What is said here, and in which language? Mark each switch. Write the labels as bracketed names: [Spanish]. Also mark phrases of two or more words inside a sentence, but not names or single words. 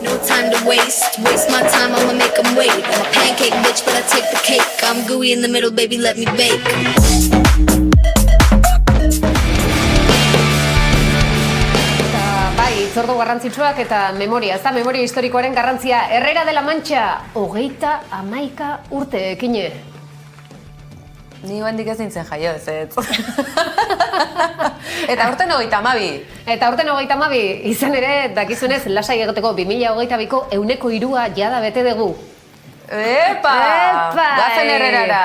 [English] time to waste my time, I'ma make them wait. I'm a pancake bitch, but I take the cake. I'm gooey in the middle, baby, let me bake. [Basque] Itzordu garrantzitsuak eta memoria, ez da memoria historikoaren garrantzia. Herrera de la Mancha, 39 urte, Kine. Ni hendik ez nintzen jaio, ez. Eta urten 32. Eta urten 32, izan ere, dakizunez, lasai egoteko 2022ko 103 jada bete dugu. Epa! Guazen Herrerara!